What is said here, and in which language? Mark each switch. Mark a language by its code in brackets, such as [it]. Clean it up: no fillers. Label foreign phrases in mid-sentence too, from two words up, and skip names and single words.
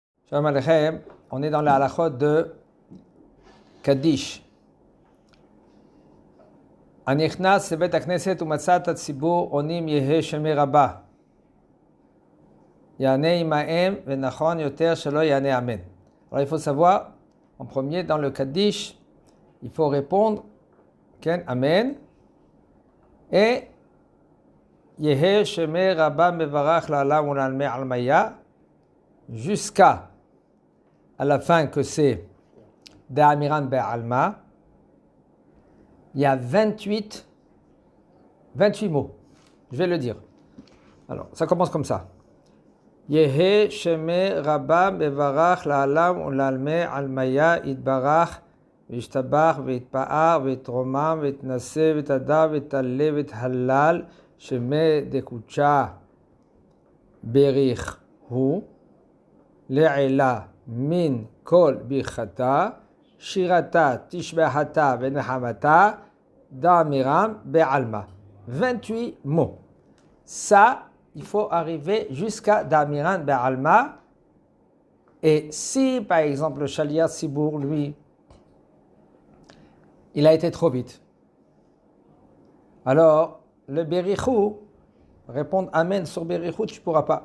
[he] שלום עליכם, [fr] on est dans la halachot de Kaddish. [he] הנכנס לבית הכנסת ומצאת הציבור עונים [arc] יהא שמי רבה. [he] יענה עמהם ונכון יותר שלא יענה אמן. [fr] Alors il faut savoir, en premier dans le Kaddish, il faut répondre Amen et [arc] יהא שמי רבה מברך לעולם ולעלמי עלמיה [fr] jusqu'à à la fin que c'est [arc] דאמירן בעלמא. [fr] Il y a 28 mots. Je vais le dire. Alors, ça commence comme ça. [arc] יהא שמה רבא מברך לעלם ולעלמי עלמיא יתברך וישתבח ויתפאר ויתרומם ויתנשא ויתהדר ויתעלה ויתהלל שמה דקודשא בריך הוא לעלא מן כל ברכתא שירתא תשבחתא ונחמתא דאמירן בעלמא. [fr] 28 mots. Ça, il faut arriver jusqu'à [arc] דאמירן בעלמא. [fr] Et si, par exemple, le [he] שליח ציבור, [fr] lui, il a été trop vite, alors le Berichou, répondre Amen sur Berichou, tu ne pourras pas.